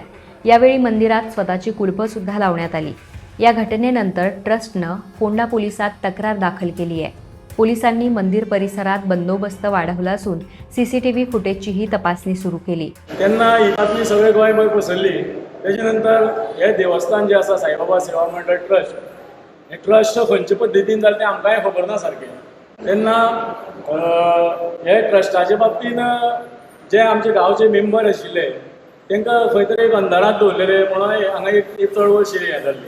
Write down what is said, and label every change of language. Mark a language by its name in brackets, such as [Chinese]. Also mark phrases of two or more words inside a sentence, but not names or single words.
[Marathi] यावेळी मंदिरात स्वतःची कुलपं सुद्धा लावण्यात आली. या घटनेनंतर ट्रस्टनं फोंडा पोलिसात तक्रार दाखल केली आहे. पोलिसांनी मंदिर परिसरात बंदोबस्त वाढवला असून सीसीटीव्ही फुटेजचीही तपासणी सुरू केली. [Konkani] त्यांना ही बातमी सगळे गोंयभर पसरली. त्याच्यानंतर हे देवस्थान जे आसा साईबाबा सेवा मंडळ ट्रस्ट, हे ट्रस्ट खंयचे पद्दतीन जालें तें आमकांय खबर ना सारकें. तेन्ना हे ट्रस्टाचे बाबतीन जे आमचे गांवचे मेंबर आशिल्ले तांकां खंय तरी एक अंधारात दवरलेले म्हणून हांगा एक चळवळ हे जाल्ली.